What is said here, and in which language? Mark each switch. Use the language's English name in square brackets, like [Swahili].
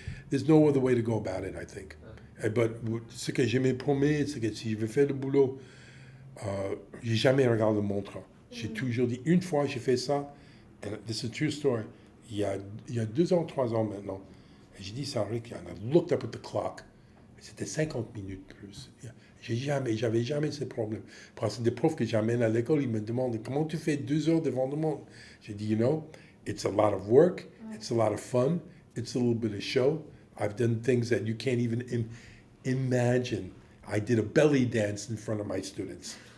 [English] there's no other way to go about it, I think. [French] But ce que je me promets, c'est que si je veux faire le boulot, j'ai jamais regardé le montre. J'ai toujours dit, une fois j'ai fait ça, [English] and this is a true story, [French] il y a 2 ans, 3 ans maintenant, et j'ai dit ça à Rick, [English] and I looked up at the clock, [French] c'était 50 minutes plus. J'avais jamais ce problème. Parce que des profs que j'amène à l'école, ils me demandent, comment tu fais 2 heures devant le monde? J'ai dit, [English] you know, it's a lot of work, it's a lot of fun, it's a little bit of show. I've done things that you can't even imagine. I did a belly dance in front of my students.